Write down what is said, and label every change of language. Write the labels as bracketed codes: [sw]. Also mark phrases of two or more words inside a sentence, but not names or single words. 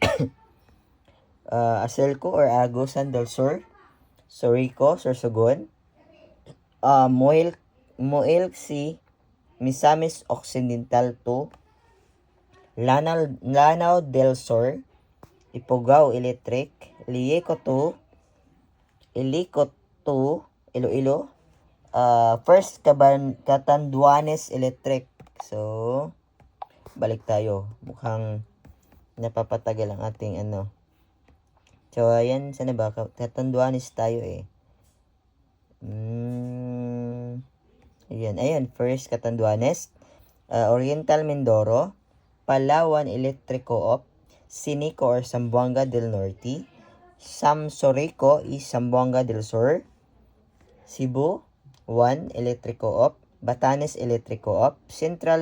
[tl] Aselco or Agusan del Sur, Sorico, Sorsogon, Moelci, Misamis Occidental 2, Lanao del Sur, Ipugao Electric, Lieco 2, Ilico 2, Iloilo, First Catanduanes Electric. So, balik tayo. Mukhang napapatagal ang ating ano. So, ayan, sana ba? Catanduanes tayo eh. Ayan, First Catanduanes, Oriental Mindoro, Palawan Electric Co-op, Sinico or Zamboanga del Norte, Samsorico is Zamboanga del Sur, Cebu 1 Electric Co-op, Batanes Electric Co-op, Central